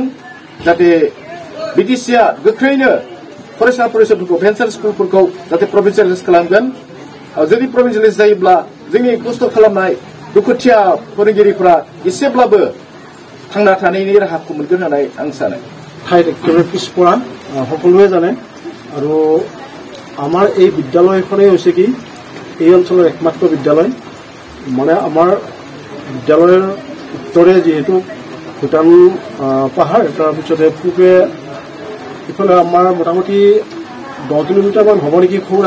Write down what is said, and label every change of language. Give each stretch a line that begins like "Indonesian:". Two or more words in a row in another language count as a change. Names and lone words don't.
Bodo: जाहाथे बिटिसिआ गोख्रैनो फरायसा फरायसुलिफोरखौ, भेन्सार स्कुलफोरखौ जाहाथे प्रभिन्सियेलाइज खालामगोन। जुदि प्रभिन्सियेलाइज जायोब्ला जोंनि खस्थ' खालामनाय दुखुथिया फोरोंगिरिफ्रा एसेब्लाबो थांना थानायनि राहाखौ मोनगोन होननानै आं सानो।
Assamese: ঠাইত একেবাৰে পিছপৰা সকলোৱে জানে। আৰু আমাৰ এই বিদ্যালয়খনেই হৈছে কি এই অঞ্চলৰ একমাত্ৰ বিদ্যালয়। মানে আমাৰ বিদ্যালয়ৰ উত্তৰে যিহেতু ভূটান পাহাৰ, তাৰপিছতে পূবে ইফালে আমাৰ মোটামুটি 10 কিলোমিটাৰমান হ'ব নেকি খৌৰাং।